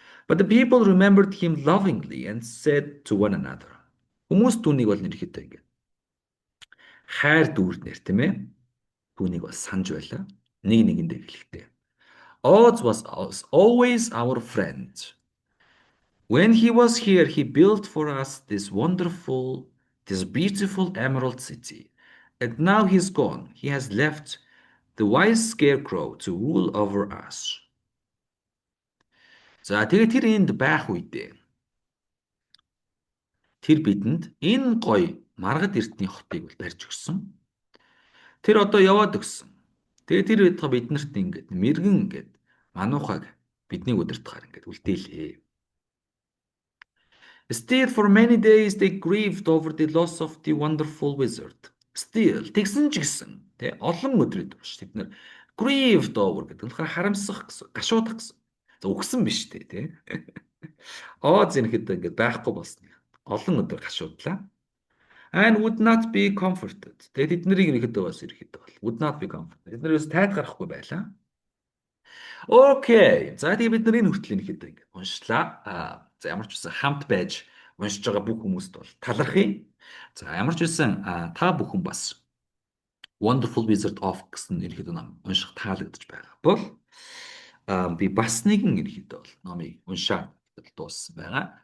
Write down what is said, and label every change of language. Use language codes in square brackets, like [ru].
[en] But the people remembered him lovingly and said to one another. [mn] Хүмүүс түүнийг бол ерөнхийдөө ингээд хайр дүүрнэр тийм ээ. Түүнийг бол санаж байлаа. Нэг нэгэндээ хэлэхдээ. [en] Oz was always our friend. When he was here, he built for us this beautiful emerald city. And now he's gone. He has left the wise scarecrow to rule over us. [mn] За тэгээд тэр энд байх үедээ тэр бидэнд энэ гоё маргад эртний хотыг бол барьж өгсөн. Тэр одоо яваад өгсөн. Тэгээд тэр биднэрт ингээд мэргэн ингээд мануухаг бидний удирдахаар ингээд үлдээлээ. [en] Still for many days they grieved over the loss of the wonderful wizard. [mn] Still тэгсэн ч гэсэн тий олон өдрийн турш тэд нар [en] grieved over [mn] гэдэг нь харамсах гэсэн, гашуудах гэсэн. За үгсэн биш тий. Оз энэхэд ингээд байхгүй болсон. Олон өдөр гашуудлаа. [en] And would not be comforted. [mn] Тэгээд тэднийг ерөнхийдөө бас ерөнхийдөө бол [en] would not be comforted. [mn] Тэднээс тайд гарахгүй байлаа. Окей. За тэгээд бид нар энэ хүртэл ерөнхийдөө ингээд уншлаа. За ямар ч үсэн хамт байж уншиж байгаа бүх хүмүүст бол талархъя. За ямар ч үсэн та бүхэн бас Wonderful Wizard of гэсэн ерөнхийдөө ном унших таалагдж байгаа бол би бас нэгэн ерөнхийдөө бол номыг уншаад дууссан байгаа.